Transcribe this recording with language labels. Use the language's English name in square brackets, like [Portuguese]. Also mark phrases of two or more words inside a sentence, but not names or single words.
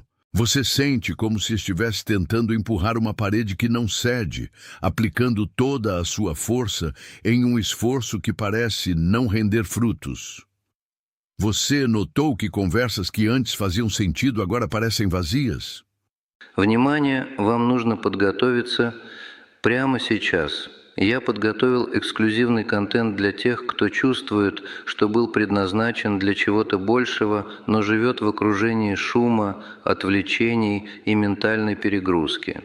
[Portuguese] Você sente como se estivesse tentando empurrar uma parede que não cede, aplicando toda a sua força em um esforço que parece não render frutos. Você notou que conversas que antes faziam sentido agora parecem vazias? [Russian] Внимание, вам нужно подготовиться прямо сейчас. Я подготовил эксклюзивный контент для тех, кто чувствует, что был предназначен для чего-то большего, но живет в окружении шума, отвлечений и ментальной перегрузки.